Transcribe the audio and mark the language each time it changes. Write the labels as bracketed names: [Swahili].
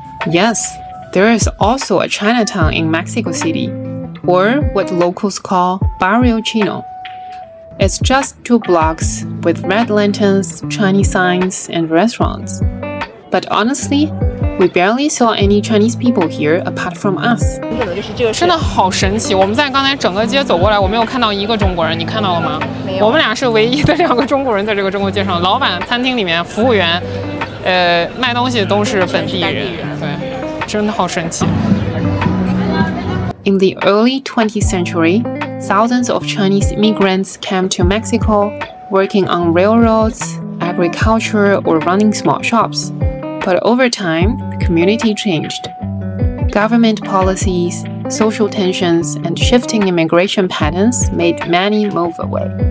[English] Yes, there is also a Chinatown in Mexico City, or what locals call Barrio Chino. It's just 2 blocks with red lanterns, Chinese signs, and restaurants. But honestly, we barely saw any Chinese people here apart from us. [Chinese] 真的好神奇！我们在刚才整个街走过来，我没有看到一个中国人，你看到了吗？没有。我们俩是唯一的2个中国人在这个中国街上。老板、餐厅里面服务员，卖东西都是本地人。对，真的好神奇。 [English] In the early 20th century, thousands of Chinese immigrants came to Mexico, working on railroads, agriculture, or running small shops. But over time, the community changed. Government policies, social tensions, and shifting immigration patterns made many move away.